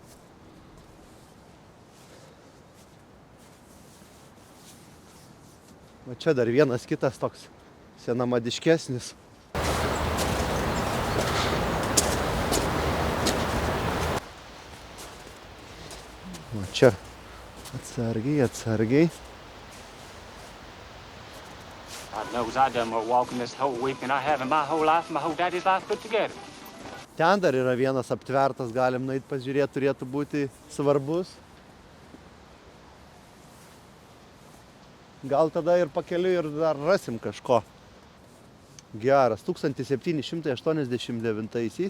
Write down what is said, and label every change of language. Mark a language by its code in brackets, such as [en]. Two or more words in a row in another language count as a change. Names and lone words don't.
[lt] O čia dar vienas kitas toks senamadiškesnis. O čia atsargiai, atsargiai. [en] God knows I done more walking this whole week than I have in my whole life and my whole daddy's life put together. [lt] Ten dar yra vienas aptvertas, galim nueit pažiūrėti, turėtų būti svarbus. Gal tada ir pakeliui ir dar rasim kažko. Geras, 1789-aisiais.